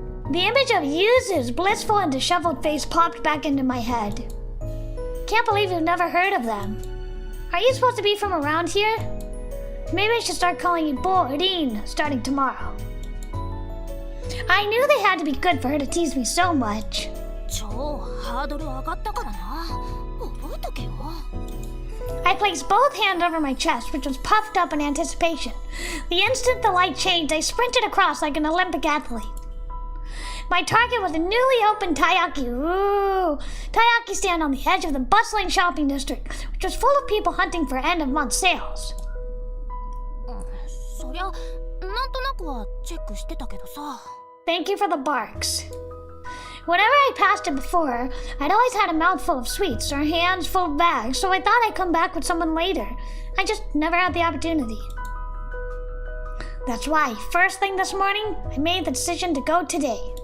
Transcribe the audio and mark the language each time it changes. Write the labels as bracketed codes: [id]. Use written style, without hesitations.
[en] The image of Yuzu's blissful and disheveled face popped back into my head. Can't believe you've never heard of them. Are you supposed to be from around here? Maybe I should start calling you Borin starting tomorrow. I knew they had to be good for her to tease me so much. [ja] 超ハードル上がったからな。覚えとけよ。 [en] I placed both hands over my chest, which was puffed up in anticipation. The instant the light changed, I sprinted across like an Olympic athlete. My target was a newly opened taiyaki. Ooh, taiyaki stand on the edge of the bustling shopping district, which was full of people hunting for end-of-month sales. [ja] そりゃなんとなくはチェックしてたけどさ。 [en] Thank you for the barks. Whenever I passed it before, I'd always had a mouthful of sweets or hands full of bags, so I thought I'd come back with someone later. I just never had the opportunity. That's why, first thing this morning, I made the decision to go today.